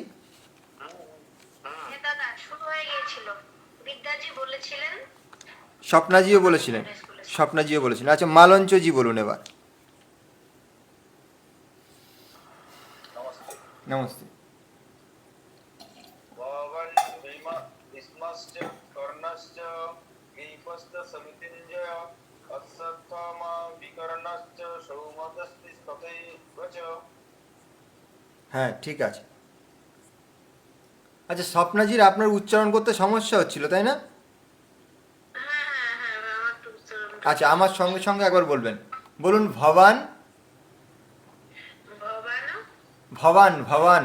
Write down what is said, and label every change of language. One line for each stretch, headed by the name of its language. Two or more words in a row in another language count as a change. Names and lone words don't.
Bangla: হ্যাঁ দাদা, শুরু হয়ে গিয়েছিল। বিদ্যাজি বলেছিলেন। স্বপ্নাজিও বলেছিলেন, স্বপ্নাজিও বলেছিলেন। আচ্ছা, মালঞ্চজি বলুন এবার। নমস্তে। নমস্তে।
Sanskrit: ভগবান ভীষ্মশ্চ কর্ণশ্চ কৃপশ্চ সমিতিঞ্জয় অশ্বত্থামা বিকর্ণশ্চ সৌমদস্তিস্তথৈব চ।
Bangla: হ্যাঁ ঠিক আছে। আচ্ছা স্বপ্নাজির আপনার উচ্চারণ করতে সমস্যা হচ্ছিল তাই না? হ্যাঁ আমার তো উচ্চারণ আচ্ছা আমার সঙ্গে সঙ্গে একবার বলবেন, বলুন ভবান। ভবান ভবান ভবান